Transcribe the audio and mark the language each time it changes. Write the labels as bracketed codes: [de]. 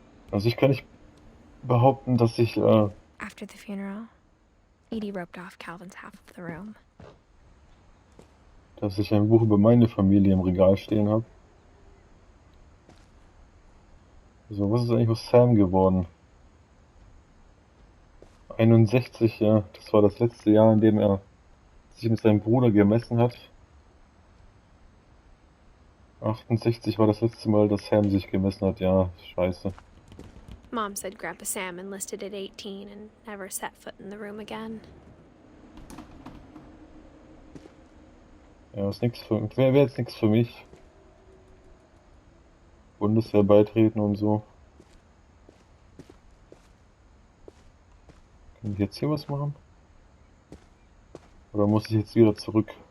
[de] Also ich kann nicht behaupten, dass [en] After the funeral, Edie roped off Calvin's half of the room. [de] ich ein Buch über meine Familie im Regal stehen habe. So, was ist eigentlich aus Sam geworden? 61, ja, das war das letzte Jahr, in dem er sich mit seinem Bruder gemessen hat. 68 war das letzte Mal, dass Sam sich gemessen hat, ja, scheiße. [en] Mom said Grandpa Sam enlisted at 18 and never set foot in the room again. [de] Ja, ist nix wäre jetzt nichts für mich. Bundeswehr beitreten und so. Kann ich jetzt hier was machen? Oder muss ich jetzt wieder zurück?